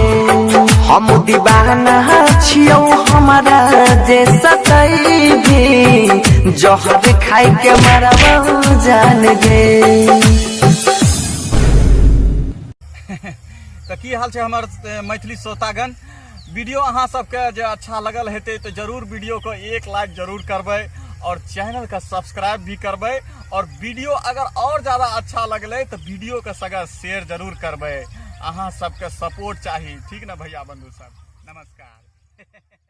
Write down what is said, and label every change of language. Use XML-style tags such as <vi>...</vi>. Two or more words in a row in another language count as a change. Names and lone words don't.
<mai>हम दीवाना छियो हमारा जे सतई भी, जहर खाई के मारब जान गे। तो की हाल है हमर मैथिली श्रोतागण। वीडियो अहाँ सबके जे अच्छा लगल हेतै तो जरूर वीडियो को 1 लाइक जरूर करबै और चैनल का सब्सक्राइब भी करबै। और वीडियो अगर और ज़्यादा अच्छा लगले तो वीडियो के संग शेयर जरूर करबै। अहाँ सबके सपोर्ट चाहिए, ठीक ना भैया बंधु सब। नमस्कार।</mai>